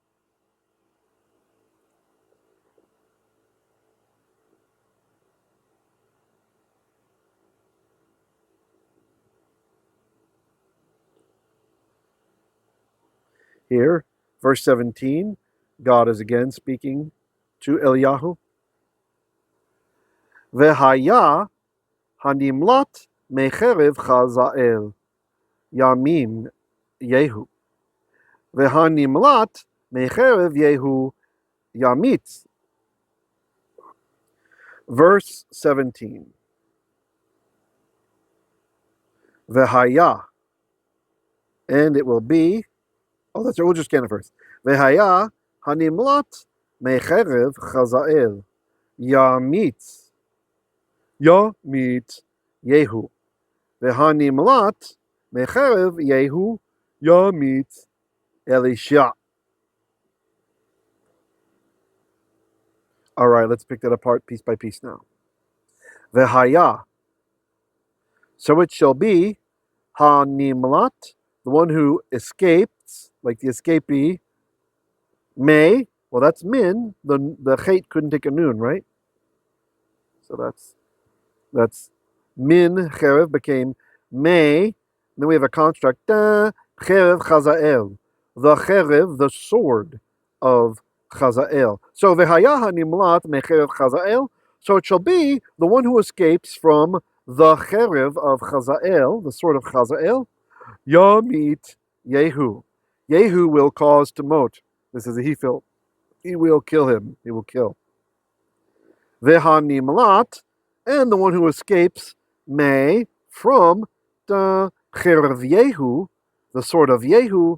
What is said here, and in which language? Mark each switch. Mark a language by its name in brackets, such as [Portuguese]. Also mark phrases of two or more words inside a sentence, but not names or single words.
[English] Here, verse 17, God is again speaking to Eliyahu. [Hebrew] והיה הנמלט מחרב חזאל ימים יהוא. והנמלט מחרב יהוא ימית. [English] Verse 17. Vehaya. And it will be, oh, that's right, we'll just scan it first. [Hebrew] והיה הנמלט מחרב חזאל ימית. ימית יהוא. והנמלט מחרב יהוא ימית אלישע. [English] All right, let's pick that apart piece by piece now. Vehaya. So it shall be hanimlat, the one who escapes, like the escapee. May, well, that's min. The chait couldn't take a noon, right? So that's [Hebrew] מן חרב [English] became may. Then we have a construct [Hebrew] חרב חזאל, [English] the cherev, the sword of Chazael. [Hebrew] So והיה הנמלט מחרב חזאל. [English] So it shall be the one who escapes from the cherev of Chazael, the sword of Chazael. [Hebrew] ימית יהוא. [English] Yehu will cause to mote. This is a he-fil. He will kill him. He will kill. Vehanimlat, and the one who escapes may from the [Hebrew] חרב יהוא, [English] the sword of Yehu.